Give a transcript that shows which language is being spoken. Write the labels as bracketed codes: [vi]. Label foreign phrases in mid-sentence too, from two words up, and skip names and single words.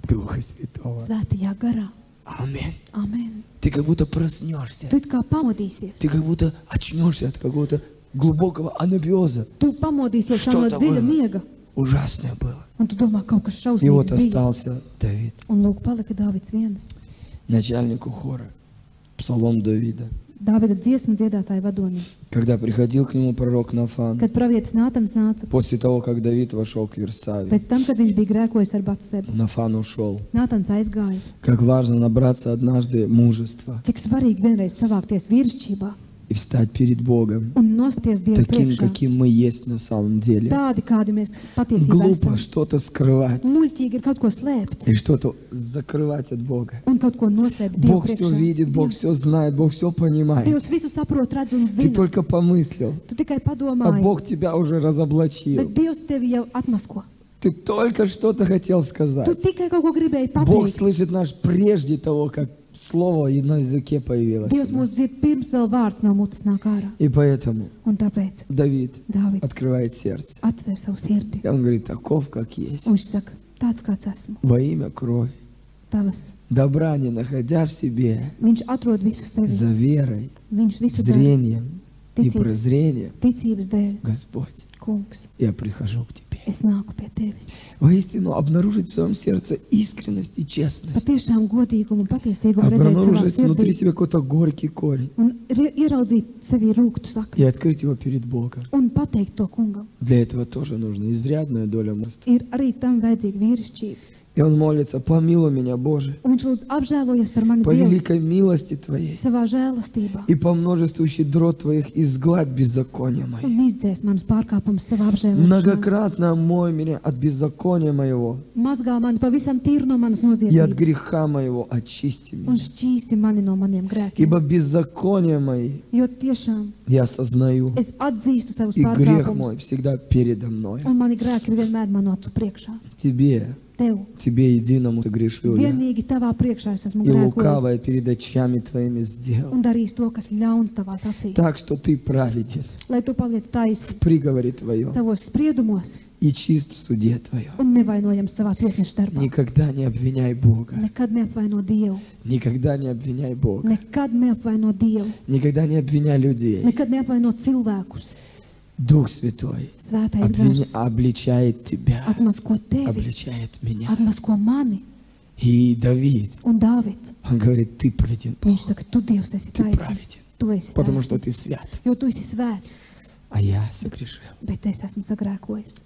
[ru] Духа Святого. [lv] svētajā garā. [ru] Аминь. [lv] Amen. [ru] Ты как будто проснешься. [lv] Tu it kā pamodīsies, [ru] Ты как будто очнешься от какого-то глубокого анабиоза. [lv] tu pamodīsies no [ru] Что-то [lv] dziļa [ru] было. [lv] miega, [ru] Ужасное было. [lv] un tu domā, kaut kas [ru] И вот [lv] šausmīgs bija. [ru] остался Давид, [lv] Un lūk, palika Dāvids viens. [ru] начальнику хора. Псалом Давида. [lv] Dāvida dziesmu dziedātāja vadonim. [ru] Когда приходил к нему пророк Нафан, [lv] Kad pravietis Nātans nāca, [ru] после того, как Давид вошел к Версаве, [lv] pēc tam, kad viņš bija grēkojis ar Batsebu, [ru] Нафан ушел. [lv] Nātans aizgāja. [ru] Как важно набраться однажды мужества [lv] Cik svarīgi vienreiz savākties vīrišķībā [ru] и встать перед Богом [lv] un nosties Dievu [ru] таким, [lv] priekšā. [ru] каким мы есть на самом деле. [lv] Tādi, kādi mēs patiesībā [ru] Глупо [lv] esam. [ru] что-то скрывать [lv] Muļķīgi ir kaut ko slēpt [ru] и что-то закрывать от Бога. [lv] un kaut ko noslēpt Dievu [ru] Бог все [lv] priekšā. [ru] видит, Бог все знает, Бог все понимает. [lv] Dievs visu saprot, redz un [ru] Ты [lv] zina. [ru] только помыслил, [lv] Tu tikai [ru] а [lv] padomāji, [ru] Бог тебя уже разоблачил. [lv] bet Dievs tevi jau atmasko. [ru] Ты только что-то хотел [lv] Tu [ru] сказать. [lv] tikai kaut ko gribēji [ru] Бог [lv] pateikt. [ru] слышит нас прежде того, как слово и на языке появилось. [lv] Dievs mūs dzird pirms vēl vārds no mutes nāk ārā. [ru] И поэтому [lv] Un tāpēc [ru] Давид [lv] Dāvids [ru] открывает сердце. [lv] atver savu sirdi. [ru] И он говорит, таков, как есть. [lv] Un viņš saka, tāds kāds esmu, [ru] Во имя крови. [lv] tavas. [ru] Добра не находя в себе, [lv] Viņš atrod visu sevi. [ru] за верой, [lv] Viņš visu dara [ru] зрением и [lv] ticības, [ru] прозрением, [lv] ticības dēļ. [ru] Господь, [lv] Kungs, [ru] я прихожу к Тебе. [lv] es nāku pie tevis. [ru] Воистину, обнаружить в своем сердце искренность и честность. [lv] Patiešām godīgumu un patiesīgumu redzēt savā [ru] Обнаружить внутри [lv] sirdī [ru] себя какой-то горький korень [lv] un ieraudzīt sevī rūktu [ru] и [lv] sakni [ru] открыть его перед Богом. [lv] un pateikt to kungam. [ru] Для этого тоже нужна изрядная доля мужества. [lv] Ir arī tam vajadzīga vīrišķība. [ru] И он молится, помилуй меня, Боже, [lv] Un viņš lūdz apžēlojies par mani [ru] по [lv] Dievs [ru] великой милости Твоей [lv] savā žēlastībā [ru] и по множеству щедрот Твоих изгладь беззакония мои. [lv] un izdzēs manus pārkāpumus savā apžēlošanā. [ru] Многократно омой меня от беззакония моего [lv] Mazgā mani pavisam tīru no manas [ru] и от [lv] noziedzības [ru] греха моего очисти [lv] un [ru] меня. [lv] šķīsti mani no maniem grēkiem. [ru] Ибо беззакония мои [lv] Jo tiešām [ru] я осознаю, [lv] es atzīstu savus [ru] и грех мой [lv] pārkāpumus [ru] всегда передо мной. [lv] un mani grēki ir vienmēr manu acu priekšā. [ru] Тебе единому согрешил я, [lv] Vienīgi tavā priekšā es esmu [ru] и лукавое [lv] grēkojis [ru] перед очами Твоими сделал. [lv] un darījis to, kas ļauns tavās acīs. [ru] Так что Ты праведен [lv] Lai tu paliec [ru] в [lv] taisnīgs [ru] приговоре Твоем [lv] savos spriedumos [ru] и чист в суде Твоем. [lv] un nevainojams savā tiesneša darbā. [ru] Никогда не обвиняй Бога. [lv] Nekad neapvaino Dievu. [ru] Никогда не обвиняй Бога. [lv] Nekad neapvaino Dievu. [ru] Никогда не обвиняй людей. [lv] Nekad neapvaino cilvēkus. [ru] Дух Святой [lv] Svētais gars [ru] обличает тебя, [lv] atmasko tevi, [ru] обличает меня. [lv] atmasko mani. [ru] И Давид, [lv] Un Dāvids, [ru] он говорит, ты праведен, [lv] viņš saka, tu Dievs esi [ru] Ты [lv] taisnīgs. [ru] праведен. [lv] Tu esi [ru] потому что ты [lv] taisnīgs, [ru] свят, [lv] jo tu esi svēts, [ru] а я согрешил. [lv] bet es esmu sagrēkojis.